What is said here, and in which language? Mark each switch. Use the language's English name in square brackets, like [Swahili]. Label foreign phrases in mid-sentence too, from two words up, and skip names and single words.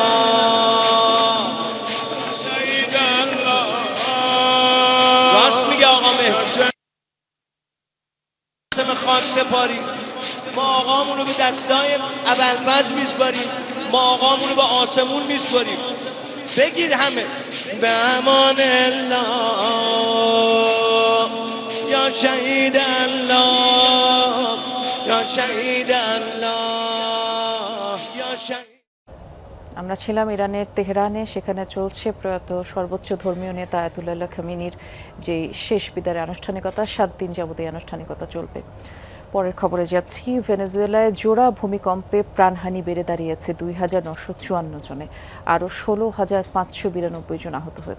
[Persian] شهید الله راست میگه آقا مهدی خاک سپاری ما آقامون رو به دستای ابوالفضل میسپاریم، ما آقامون رو به آسمون میسپاریم. بگید همه به امان الله یا شهید الله یا شهید الله یا شهید। [Bangla] আমরা ছিলাম ইরানের তেহরানে, সেখানে চলছে প্রয়াত সর্বোচ্চ ধর্মীয় নেতা আয়াতুল্লাহ খামেনির যে শেষ বিদায়ের আনুষ্ঠানিকতা। 7 দিন যাবত এই আনুষ্ঠানিকতা চলবে। পরের খবরে যাচ্ছি। ভেনেজুয়েলায় জোড়া ভূমিকম্পে প্রাণহানি বেড়ে দাঁড়িয়েছে 2954 জনে, আরও 16,592 জন আহত হয়েছে।